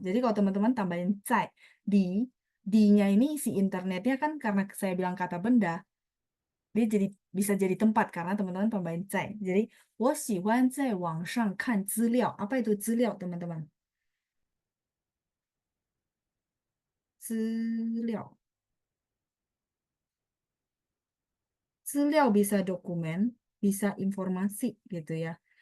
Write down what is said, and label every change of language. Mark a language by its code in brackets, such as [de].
[id] Jadi kalau teman-teman tambahin 在 di-nya ini si internetnya kan karena saya bilang kata benda, dia bisa jadi tempat karena teman-teman tambahin 在. [zh] Jadi 我喜欢在网上看资料. [id] Apa itu 资料, teman-teman? [zh] 资料. [id] 资料 bisa dokumen, bisa informasi gitu ya.